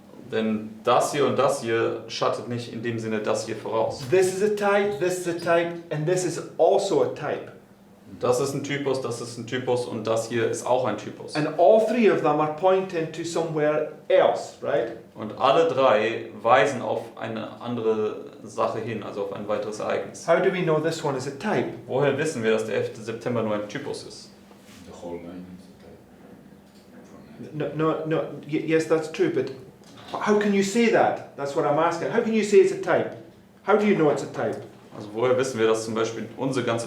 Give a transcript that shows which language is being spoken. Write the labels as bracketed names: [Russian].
[German] Denn das hier und das hier schattet nicht in dem Sinne das hier voraus. [English] This is a type, and this is also a type. [German] Das ist ein Typus und das hier ist auch ein Typus. [English] And all three of them are pointing to somewhere else, right? [German] Und alle drei weisen auf eine andere Sache hin, also auf ein weiteres Ereignis. [English] How do we know this one is a type? [German] Woher wissen wir, dass der 11. September nur ein Typus ist? [English] The whole line is a type. No, yes, that's true, but how can you say that? That's what I'm asking. How can you say it's a type? How do you know it's a type? [German] Also woher wissen wir, dass zum Beispiel unsere ganze